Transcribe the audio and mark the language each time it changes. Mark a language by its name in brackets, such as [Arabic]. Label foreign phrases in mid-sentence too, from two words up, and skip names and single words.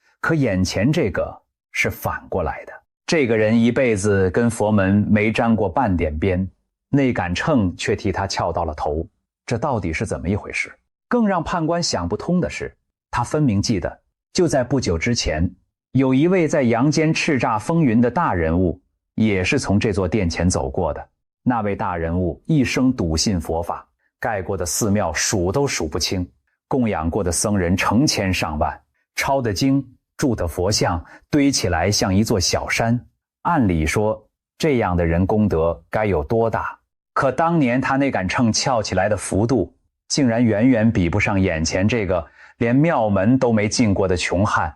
[Chinese] 可眼前這個是反過來的，這個人一輩子跟佛門沒沾過半點邊，那杆秤卻替他翹到了頭，這到底是怎麼一回事？更讓判官想不通的是，他分明記得，就在不久之前，有一位在陽間叱咤風雲的大人物，也是從這座殿前走過的。那位大人物一生篤信佛法，蓋過的寺廟數都數不清，供養過的僧人成千上萬，抄的經、鑄的佛像堆起來像一座小山。按理說，這樣的人功德該有多大？可當年他那杆秤翹起來的幅度，竟然遠遠比不上眼前這個連廟門都沒進過的窮漢。